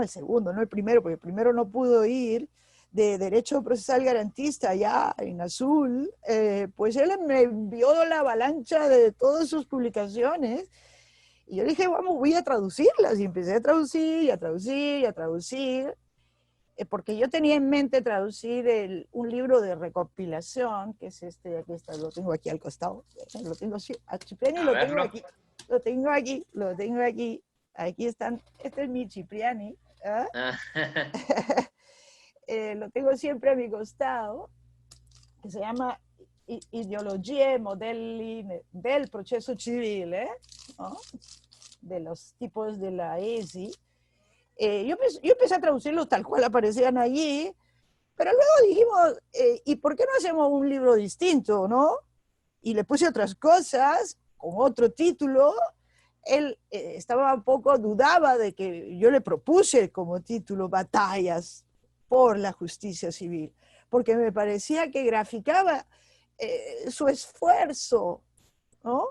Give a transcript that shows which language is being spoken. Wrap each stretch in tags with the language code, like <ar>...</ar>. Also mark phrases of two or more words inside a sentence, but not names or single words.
<es>El segundo, no el primero, porque el primero no pudo ir, de Derecho Procesal Garantista allá en Azul, pues él me envió la avalancha de todas sus publicaciones, y yo dije, vamos, voy a traducirlas, y empecé a traducir, y a traducir, y a traducir, porque yo tenía en mente traducir un libro de recopilación, que es aquí está, lo tengo aquí al costado, lo tengo así, a Cipriani A lo tengo verlo. aquí, aquí están, este es mi Cipriani, ¿eh? Ah, Lo tengo siempre a mi costado, que se llama Ideologie e modelli del processo civile, ¿no? De los tipos de la ESI. Yo empecé a traducirlos tal cual aparecían allí, pero luego dijimos, ¿y por qué no hacemos un libro distinto, no? Y le puse otras cosas, con otro título, él estaba un poco, dudaba de que yo le propuse como título Batallas por la justicia civil, porque me parecía que graficaba su esfuerzo, ¿no?</es>